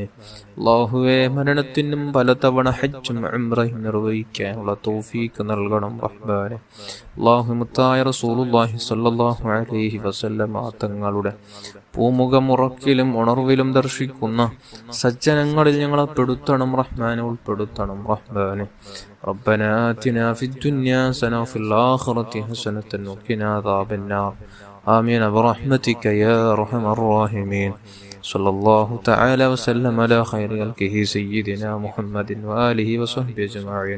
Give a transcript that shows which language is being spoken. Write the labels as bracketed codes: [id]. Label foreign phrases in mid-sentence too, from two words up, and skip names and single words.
[ml] അല്ലാഹുവേ, മരണത്തിനും പലതവണ ഹജ്ജും ഉംറയും നിർവഹിക്കാനുള്ള തൗഫീഖ് നൽകണം റഹ്മാനെ. അല്ലാഹു മുത്തായ റസൂലുള്ളാഹി [ar] صلى الله عليه وسلم [ml] തങ്ങളുടെ പൂമുഖമുറക്കിലും ഉണർവിലും ദർശിക്കുന്ന സജ്ജനങ്ങളിൽ ഞങ്ങളെ പെടുത്തണം റഹ്മാനെ, ഉൾപ്പെടുത്തണം റഹ്മാനെ. [ar] ربنا آتنا في الدنيا حسنة وفي الآخرة حسنة وقنا عذاب النار. آمين برحمتك يا أرحم الراحمين. صلى الله تعالى وسلم على خير خلقه سيدنا محمد وآله وصحبه أجمعين.